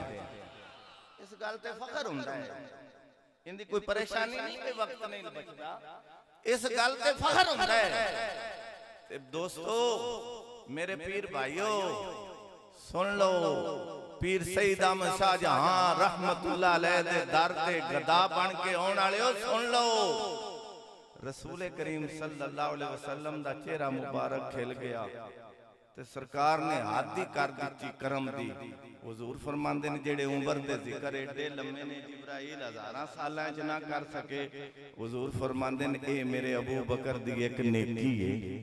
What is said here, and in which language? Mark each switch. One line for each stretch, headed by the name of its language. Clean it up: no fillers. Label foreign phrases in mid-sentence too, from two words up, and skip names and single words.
Punjabi: اس گل تے فخر ہوندا ہے، اندی کوئی پریشانی نہیں، کوئی وقت نہیں بچدا. اس گل تے فخر ہوندا ہے. تے دوستو میرے پیر بھائیو سن لو، پیر سعید احمد شاہ جہاں
Arabic: رحمة الله عليه
Punjabi: دے در تے گدا بن کے آؤݨ والیو سن لو. رسول کریم
Arabic: صلى الله عليه وسلم
Punjabi: دا چہرہ مبارک کھل گیا تے سرکار نے حد ہی کر دی کرم دی. حضور فرماندے نے جیہڑے عمر دے ذکر ایڈے لمے نے جبرائیل ہزاراں سالاں چ نہ کر سکے. حضور فرماندے نے اے میرے ابو بکر دی اک نیکی ہے.